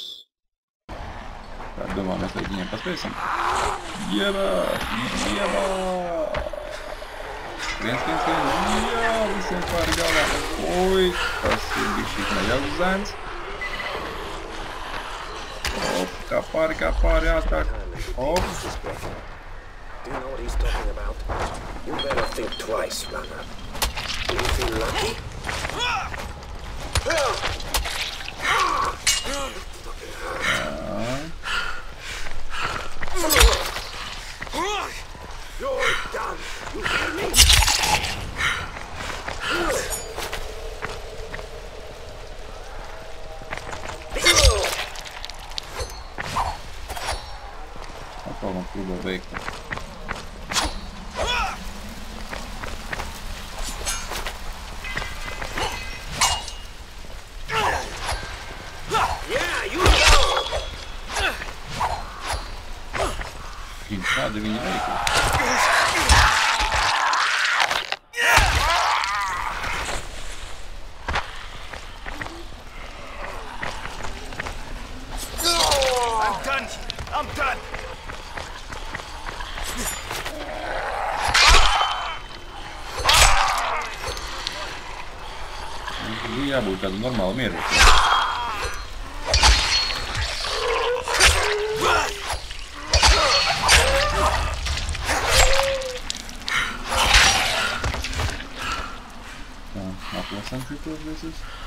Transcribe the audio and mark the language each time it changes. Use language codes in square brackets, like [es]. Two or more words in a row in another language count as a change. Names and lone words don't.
[lv] Tā, domā, mēs līdz viņiem paspēsim. Jebā! Jebā! Viens. Jā, visiem pāri galvā. Oi, tas ir bišķīt nejauks zēns. Op, kā pāri, ātrāk. Op. [en] Do you know what he's talking about? You better think twice, runner. Do you feel lucky? You're done. You hear me? [lv] Atkal mums gribēja veikt. Kādi viņi veikli? [en] I'm done. [lv] Bija jābūt kādu normālu mieru. Atlasam šitos visus.